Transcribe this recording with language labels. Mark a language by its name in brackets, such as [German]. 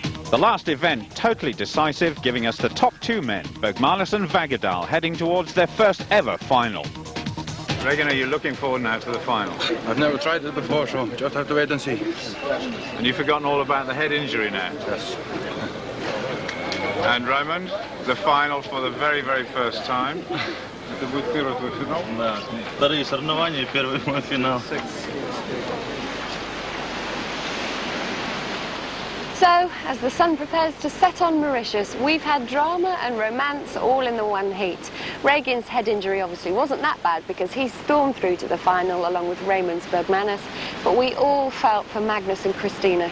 [English] The last event, totally decisive, giving us the top two men, Bergmanis and Vagedal, heading towards their first ever final. Regan, are you looking forward now to the final? I've never tried it before, so just have to wait and see. And you've forgotten all about the head injury now? Yes. And Raymond, the final for the very, very first time. [Russian] Это будет первый твой финал? Да. Вторые соревнования, первый мой финал. [English] So, as the sun prepares to set on Mauritius, we've had drama and romance all in the one heat. Regan's head injury obviously wasn't that bad because he stormed through to the final along with Raymond's Bergmanis, but we all felt for Magnus and Christina.